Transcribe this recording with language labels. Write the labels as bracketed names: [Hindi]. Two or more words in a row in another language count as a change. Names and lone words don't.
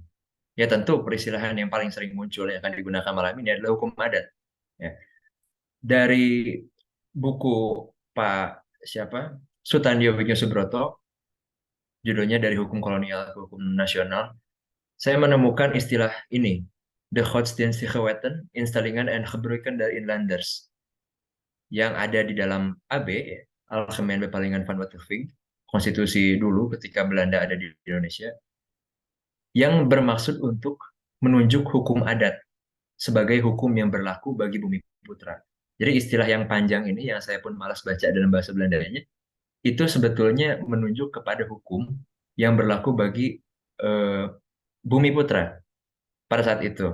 [Indonesian] Ya tentu peristilahan yang paling sering muncul yang akan digunakan malam ini adalah hukum adat. Ya. Dari buku Pak Sutandio Wignusubroto, judulnya Dari Hukum Kolonial ke Hukum Nasional, saya menemukan istilah ini, [Dutch] de godsdienstige wetten, instellingen en gebruiken der inlanders, [Indonesian] yang ada di dalam AB, ya, [Dutch] Algemene Bepalingen van Wetgeving, [Indonesian] konstitusi dulu ketika Belanda ada di Indonesia, yang bermaksud untuk menunjuk hukum adat sebagai hukum yang berlaku bagi Bumi Putra. Jadi istilah yang panjang ini yang saya pun malas baca dalam bahasa Belandanya, itu sebetulnya menunjuk kepada hukum yang berlaku bagi Bumi Putra pada saat itu.